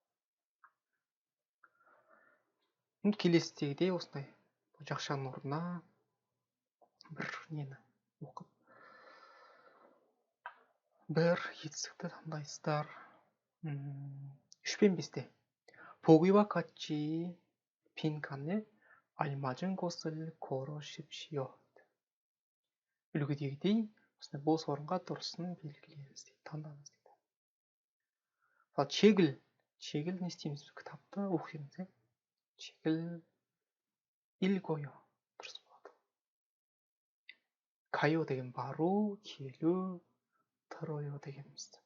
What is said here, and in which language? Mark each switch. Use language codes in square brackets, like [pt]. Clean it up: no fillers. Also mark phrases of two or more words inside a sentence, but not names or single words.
[kk] Келесідегідей осындай жақшаның орнына бір нені оқып, бір етістікті таңдайсыздар. [ko] 3 пен 5-те. Поги와 같이 빈칸에 알맞은 곳을 고르십시오. [kk] үлгідегідей осындай бос орынға дұрысын белгілеңіз дейді, таңдаңыз дейді. Чегіл не істейміз? Кітапты оқимыз. [ko] Чегіл 읽어요. [kk] дұрыс болады. 가요 деген бару, келу, 들어요 дегеніміз.